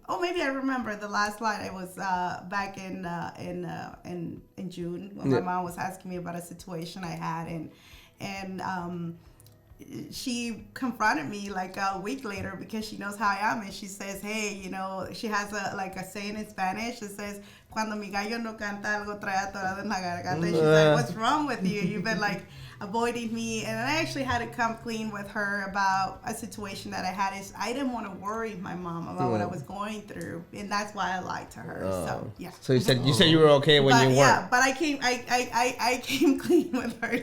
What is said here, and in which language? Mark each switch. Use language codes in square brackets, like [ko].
[en] Oh, maybe I remember the last line. I was back in June when my mom was asking me about a situation I had, and she confronted me a week later because she knows how I am, and she says, "Hey, she has a saying in Spanish that says, [es] cuando mi gallo no canta, algo trae atorado en la garganta. [en] And she's like, what's wrong with you? You've been like avoiding me. And I actually had to come clean with her about a situation that I had. Is I didn't want to worry my mom about what I was going through, and that's why I lied to her. So yeah. So you said you were okay when you weren't. Yeah, but I came clean with her.